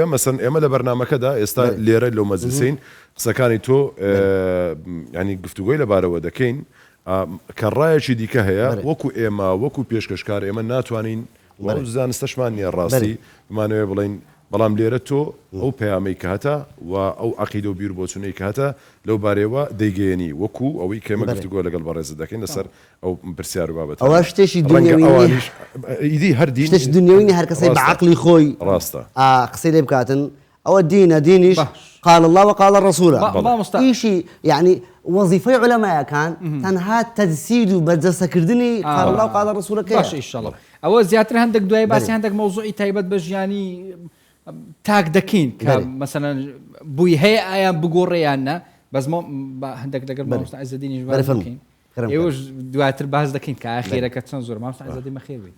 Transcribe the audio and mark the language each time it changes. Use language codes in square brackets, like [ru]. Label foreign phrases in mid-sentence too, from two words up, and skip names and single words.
[ckb] مەسەن ئێمە لە بەرنمەکەدا ئێستا لێرە لەو مەجلیسین قسەکانی تۆ ینی گفتوگۆی لەبارەوە دەکەین کە ڕایەکی دیکە هەیە وەکو ئێمە وەکو پێشکەشکار ئێمە ناتوانین زانستەشمان نیە ڕاستی بمانەوێ بڵین بەڵام لێرە تۆ ئەو پەیامەی کە هەتا و ئەو عەقیدە و بیر بۆچوونەی کە هەتا لەو بارەوە دەیگەیەنی وەکو ئەوەی کە ئێمە گفتوگۆ لەگەڵ بەڕێزت دەکەین لەسەر ئەو پرسیار و بابەت ئەوە شتێکی ئیدی هەردی شتێکی دنیوی هەر کەسەی بە عەقلی خۆی ڕاستە قسەی لێ بکاتن ئەوە دینە دینیش [ar] قال الله وقال الرسول [ckb] ئیشی یعنی وظیفەی علەمایەکان تەنها تەجسید و بەرجەستەکردنی [ar] قال الله وقال الرسول [ckb] باش ئینشاءڵڵا ئەوە زیاتر هەندێک دوای باسی هەندێک مەوزوعی تایبەت بە ژیانی تاک دەکەین کە مەسەلەن بووی هەیە ئایان بگۆڕێیان نە بەس هەندێک لەگەڵ مامۆستا عەزەدینیش باس دەکەین ئێوەش دواتر باس دەکەین کە ئاخیرەکە چەند زۆر مامۆستا عەزەدین بەخێر بێت